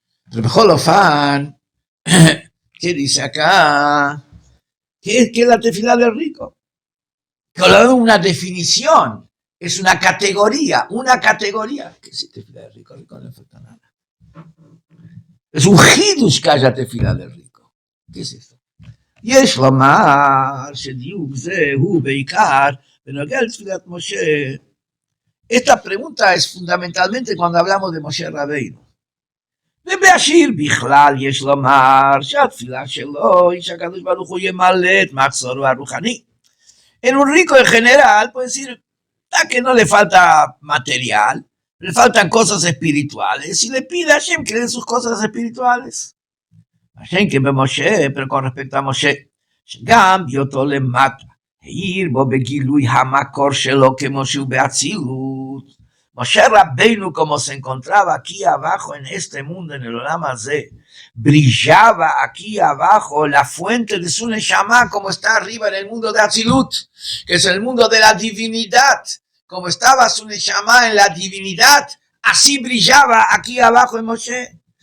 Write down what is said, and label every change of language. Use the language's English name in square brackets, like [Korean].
[Spanish] Pero mejor lo fan. ¿Qué dice acá? ¿Qué es la tefilá del rico? Que le doy una definición. Es una categoría. ¿Qué es tefilá del rico? Al rico no le falta nada. Es un hidush que haya tefilá del rico. ¿Qué es esto? [Hebrew] יש לומר שדיוק זה הוא בעיקר בנוגע לתפילת משה. [Spanish] Esta pregunta es fundamentalmente cuando hablamos de Moshe Rabbeinu. [Hebrew] ובעשיר בכלל יש לומר שהתפילה שלו היא שהקדוש ברוך הוא ימלא את מחסורו הרוחני. [Spanish] En un rico en general puede decir que no le falta material, le faltan cosas espirituales y le pide a Hashem que le dé sus cosas espirituales. Hashem que ve Moshe, pero con respecto a Moshe, [Hebrew] שגם בהיותו למטה, העיר בו בגילוי המקור שלו כמו שהוא באצילות. [Spanish] Moshe Rabbeinu, como se encontraba aquí abajo en este mundo, en el Olam Hazé, brillaba aquí abajo la fuente de su Neshama, como está arriba en el mundo de Atzilut, que es el mundo de la divinidad. Como estaba su Neshama en la divinidad, así brillaba aquí abajo en Moshe.